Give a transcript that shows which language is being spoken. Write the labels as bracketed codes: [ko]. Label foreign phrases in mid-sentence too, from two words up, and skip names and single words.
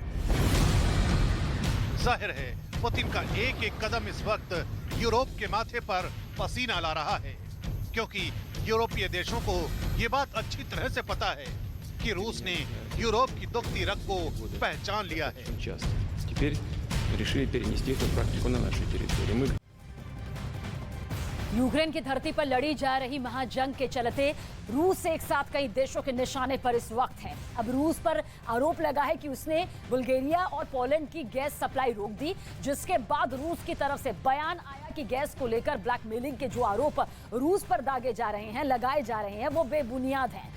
[hi] जाहिर है पुतिन का एक एक कदम इस वक्त यूरोप के माथे पर पसीना ला रहा है, क्योंकि यूरोपीय देशों को ये बात अच्छी तरह से पता है कि रूस ने यूरोप की दुखती रग को पहचान लिया है। [ru] Теперь решили перенести эту практику на нашу территорию. [hi] यूक्रेन की धरती पर लड़ी जा रही महाजंग के चलते रूस एक साथ कई देशों के निशाने पर इस वक्त है। अब रूस पर आरोप लगा है कि उसने बुल्गारिया और पोलैंड की [en] gas supply [hi] रोक दी, जिसके बाद रूस की तरफ से बयान आया कि गैस को लेकर ब्लैकमेलिंग के जो आरोप रूस पर दागे जा रहे हैं, लगाए जा रहे हैं, वो बेबुनियाद हैं।